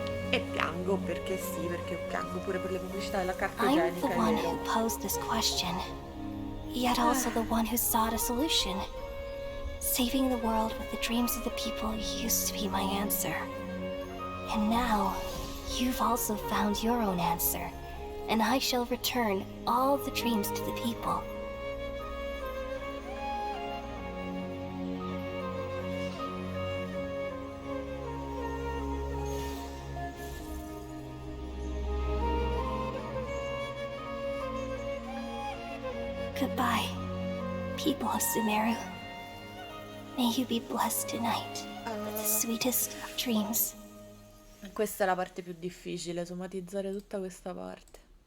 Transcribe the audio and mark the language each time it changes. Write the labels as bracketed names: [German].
[Italian] E piango perché sì, perché piango pure per le pubblicità della carta igienica. [English] I'm the one who posed this question, yet also the one who sought a solution. Saving the world with the dreams of the people used to be my answer. And now, you've also found your own answer, and I shall return all the dreams to the people. Goodbye, people of Sumeru. May you be blessed tonight with the sweetest of dreams. [Italian] Questa è la parte più difficile, somatizzare tutta questa parte.